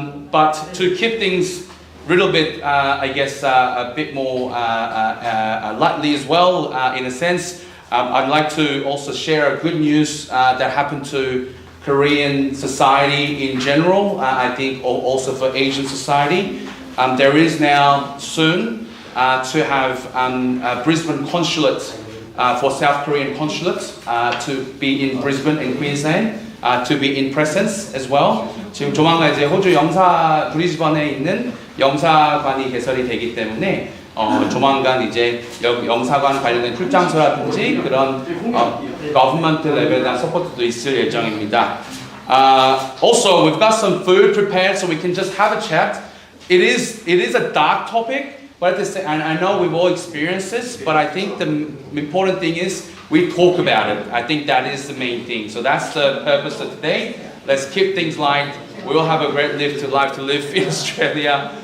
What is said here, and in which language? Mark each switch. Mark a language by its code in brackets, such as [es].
[en] But to keep things a little bit, I guess, a bit more lightly as well, in a sense, I'd like to also share a good news that happened to Korean society in general, I think also for Asian society. There is now soon to have a Brisbane consulate for South Korean consulate to be in Brisbane and Queensland, to be in presence as well. [ko] 지금 조만간 이제 호주 브리즈번에 있는 영사관이 개설이 되기 때문에 조만간 이제 영사관 관련된 출장소라든지 그런 government 레벨에 대한 서포트도 있을 예정입니다. [en] Also, we've got some food prepared so we can just have a chat. It is a dark topic, but at the same, and I know we've all experienced this, but I think the important thing is we talk about it. I think that is the main thing. So that's the purpose of today. Let's keep things light. We all have a great life to live in Australia.